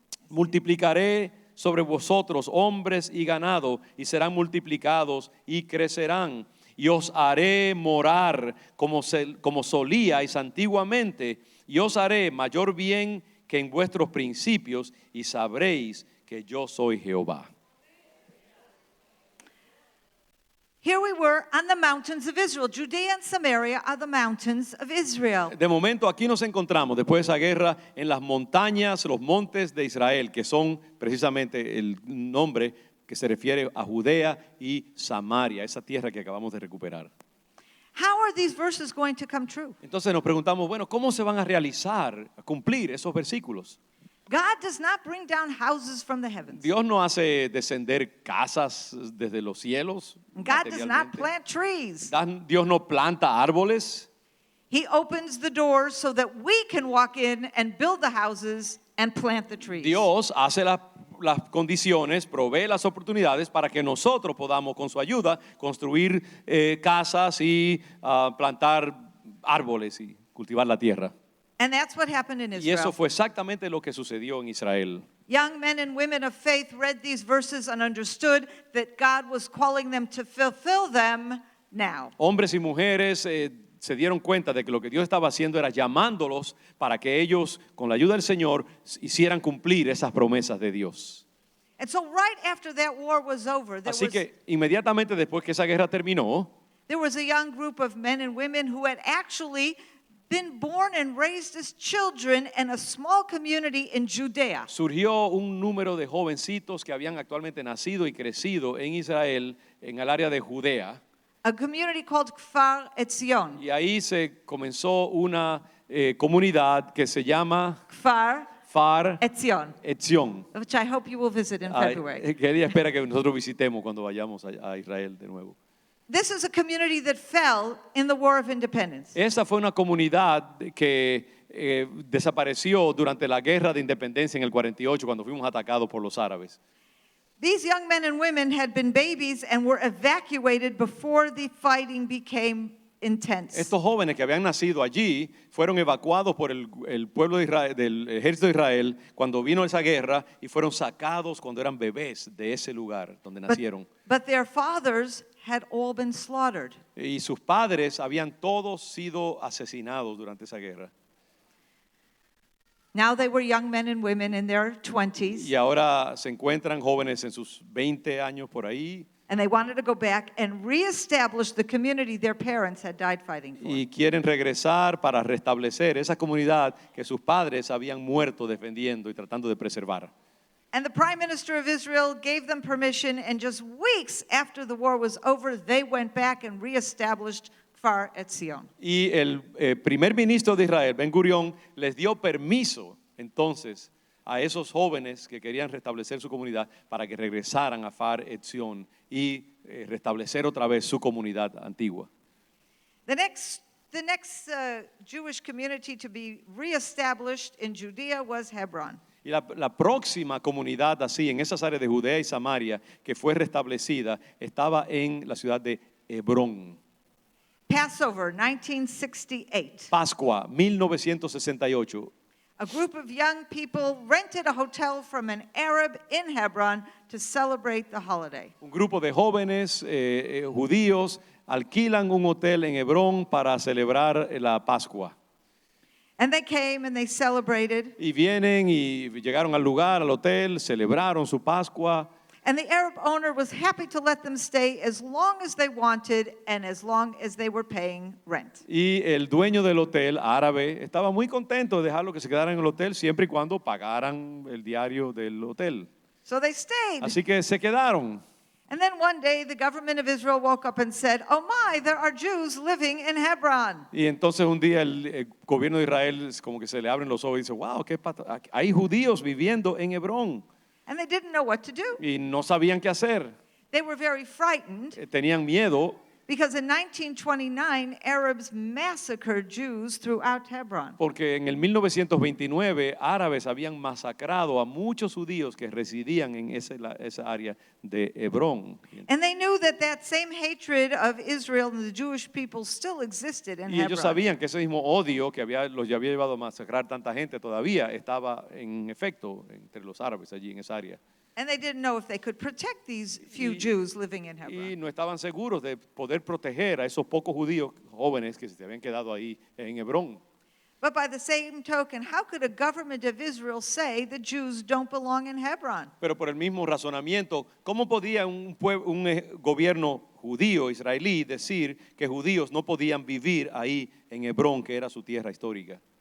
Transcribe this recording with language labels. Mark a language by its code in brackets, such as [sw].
[es] Multiplicaré sobre vosotros hombres y ganado, y serán multiplicados y crecerán. Y os haré morar como solíais antiguamente, y os haré mayor bien que en vuestros principios, y sabréis que yo soy Jehová. [en] Here we were on the mountains of Israel. Judea and Samaria are the mountains of Israel. [es] De momento aquí nos encontramos, después de esa guerra, en las montañas, los montes de Israel, que son precisamente el nombre que se refiere a Judea y Samaria, esa tierra que acabamos de recuperar. [en] How are these verses going to come true? [es] Entonces nos preguntamos, bueno, ¿cómo se van a realizar, a cumplir esos versículos? [en] God does not bring down houses from the heavens. [es] Dios no hace descender casas desde los cielos. [en] God does not [es] materialmente. [en] plant trees. [es] Dios no planta árboles. [en] He opens the doors so that we can walk in and build the houses and plant the trees. [es] Dios hace las condiciones, provee las oportunidades para que nosotros podamos, con su ayuda, construir casas y plantar árboles y cultivar la tierra. [en] And that's what happened in [es] Y eso [en] Israel. [es] fue exactamente lo que sucedió en Israel. [en] Young men and women of faith read these verses and understood that God was calling them to fulfill them now. [es] Hombres y mujeres se dieron cuenta de que lo que Dios estaba haciendo era llamándolos para que ellos, con la ayuda del Señor, hicieran cumplir esas promesas de Dios. [en] And so right after that war was over, [es] Así que inmediatamente después que esa guerra terminó, [en] there was a young group of men and women who had actually been born and raised as children in a small community in Judea. [es] surgió un número de jovencitos que habían actualmente nacido y crecido en Israel, en el área de Judea. [en] A community called Kfar Etzion. [es] Y ahí se comenzó una comunidad que se llama [en] Kfar [es] Far [en] Etzion, [es] Etzion. [en] which I hope you will visit in February. [es] Que ella espera que nosotros visitemos cuando vayamos a Israel de nuevo. [en] This is a community that fell in the War of Independence. [es] Esa fue una comunidad que desapareció durante la guerra de independencia en el 48 cuando fuimos atacados por los árabes. [en] These young men and women had been babies and were evacuated before the fighting became intense. [es] Estos jóvenes que habían nacido allí fueron evacuados por el pueblo de Israel, del ejército de Israel cuando vino esa guerra y fueron sacados cuando eran bebés de ese lugar donde nacieron. [en] But their fathers had all been slaughtered. [es] Y sus padres habían todos sido asesinados durante esa guerra. [en] Now they were young men and women in their 20s, [es] Y ahora se encuentran jóvenes en sus 20 años por ahí [en] and they wanted to go back and reestablish the community their parents had died fighting for. [es] y quieren regresar para restablecer esa comunidad que sus padres habían muerto defendiendo y tratando de preservar. [en] And the prime minister of Israel gave them permission, and just weeks after the war was over, they went back and reestablished Kfar Etzion. [es] Y el primer ministro de Israel, Ben Gurión, les dio permiso entonces a esos jóvenes que querían restablecer su comunidad para que regresaran a Far Etzion y restablecer otra vez su comunidad antigua. [en] The next Jewish community to be reestablished in Judea was Hebron. [es] Y la próxima comunidad así, en esas áreas de Judea y Samaria, que fue restablecida, estaba en la ciudad de Hebrón. [en] Passover, 1968. [es] Pascua, 1968. [en] A group of young people rented a hotel from an Arab in Hebron to celebrate the holiday. [es] Un grupo de jóvenes judíos alquilan un hotel en Hebrón para celebrar la Pascua. [en] And they came and they celebrated. [es] Y vienen y llegaron al lugar, al hotel, celebraron su Pascua. [en] And the Arab owner was happy to let them stay as long as they wanted and as long as they were paying rent. [es] Y el dueño del hotel árabe estaba muy contento de dejarlo que se quedaran en el hotel siempre y cuando pagaran el diario del hotel. [en] So they stayed. [es] Así que se quedaron. [en] And then one day the government of Israel woke up and said, "Oh my, there are Jews living in Hebron." [es] Y entonces un día el gobierno de Israel como que se le abren los ojos y dice, wow, hay judíos viviendo en Hebrón. [en] And they didn't know what to do. [es] Y no sabían qué hacer. [en] They were very frightened [es] Tenían miedo [en] because in 1929 Arabs massacred Jews throughout Hebron. [es] porque en el 1929 árabes habían masacrado a muchos judíos que residían en esa área de Hebrón. [en] And they knew that that same hatred of Israel and the Jewish people still existed in [es] Y ellos [en] Hebron. [es] sabían que ese mismo odio que los había llevado a masacrar tanta gente todavía estaba en efecto entre los árabes allí en esa área. [en] And they didn't know if they could protect these few Jews living in [es] Y [en] Hebron. [es] no estaban seguros de poder proteger a esos pocos judíos jóvenes que se habían quedado ahí en Hebrón. [en] But by the same token, how could a government of Israel say the Jews don't belong in Hebron? [es] Pero por el mismo razonamiento, ¿cómo podía un gobierno judío israelí decir que judíos no podían vivir ahí en Hebrón, que era su tierra histórica?